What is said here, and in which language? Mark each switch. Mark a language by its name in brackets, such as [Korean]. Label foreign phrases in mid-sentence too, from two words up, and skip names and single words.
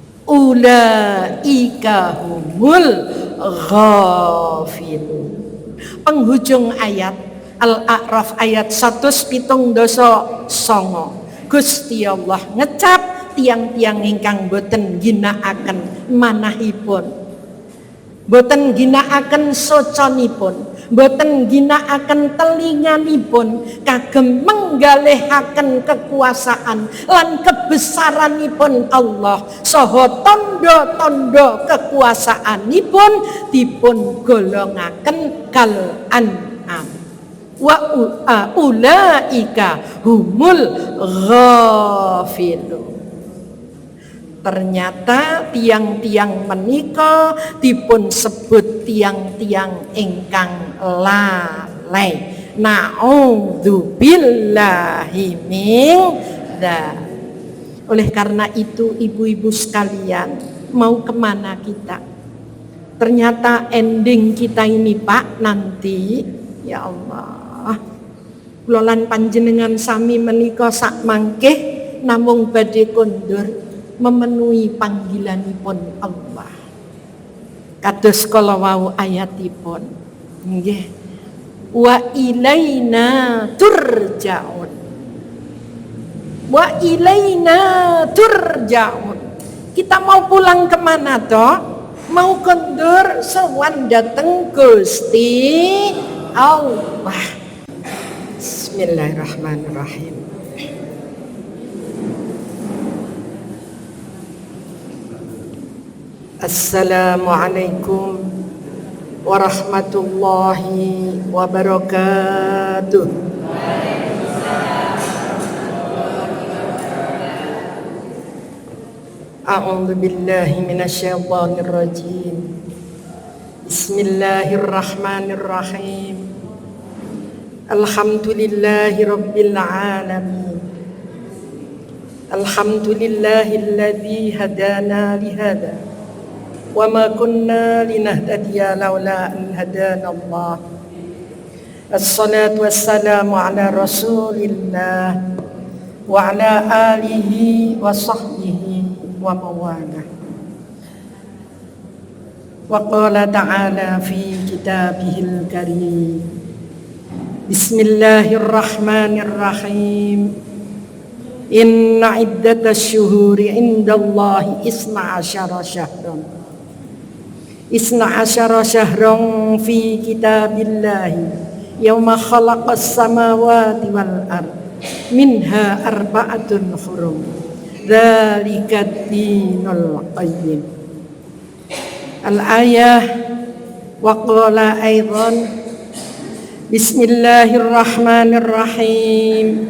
[Arabic] أولئك هم الغافلون. [Indonesian] Penghujung ayat Al-A'raf ayat 179. [Javanese] Gusti Allah ngecap tiang-tiang ingkang boten ginakaken manahipun, boten ginakaken soconipun, boten ginakaken telinganipun kagem menggalihaken kekuasaan lan kebesaranipun Allah saha tondo-tondo kekuasaanipun dipun golongaken [Arabic] كالأنعام. وأولئك هم الغافلون. [Javanese] Ternyata tiang-tiang menika dipun sebut tiang-tiang ingkang lalai. [Arabic] نعوذ بالله من ذلك. [Indonesian] Oleh karena itu ibu-ibu sekalian, mau kemana kita? Ternyata ending kita ini Pak nanti, [Arabic] يا الله, [Javanese] kulolan panjenengan sami menika sak mangkeh namung badhe kondur memenuhi panggilanipun Allah. Kados kala wau ayatipun nggih, [Arabic] وإلينا ترجعون. وإلينا ترجعون. [Indonesian] Kita mau pulang kemana toh? [Javanese] Mau kondur sowan dateng Gusti Allah. [Arabic] بسم الله الرحمن الرحيم. السلام عليكم ورحمة الله وبركاته. أعوذ بالله من الشيطان الرجيم. بسم الله الرحمن الرحيم. الحمد لله رب العالمين. الحمد لله الذي هدانا لهذا وما كنا لنهتدي لولا أن هدانا الله. الصلاة والسلام على رسول الله وعلى آله وصحبه وموالاه. وقال تعالى في كتابه الكريم. بسم الله الرحمن الرحيم. إن عدة الشهور عند الله اثنا عشر شهرا في كتاب الله يوم خلق السماوات والأرض منها أربعة حرم ذلك الدين القيم. الآية وقال أيضا بسم الله الرحمن الرحيم.